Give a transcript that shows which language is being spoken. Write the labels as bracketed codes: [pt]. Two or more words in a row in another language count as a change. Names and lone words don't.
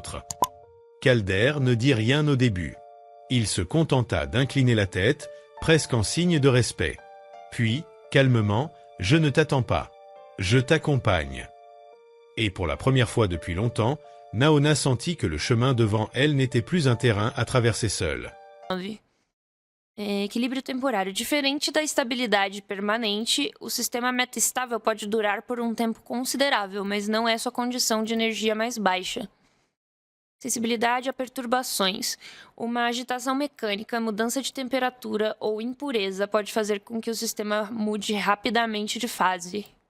[fr] » Calder ne dit rien au début. Il se contenta d'incliner la tête, presque en signe de respect. Puis, calmement, « Je ne t'attends pas. Je t'accompagne. » Et pour la première fois depuis longtemps, Naona sentit que le chemin devant elle n'était plus un terrain à traverser seule. [pt] Equilíbrio temporário. Diferente da estabilidade permanente, o sistema metaestável pode durar por um tempo considerável, mas não é sua condição de energia mais baixa. Sensibilidade a perturbações. Uma agitação mecânica, mudança de temperatura ou impureza pode fazer com que o sistema mude rapidamente de fase.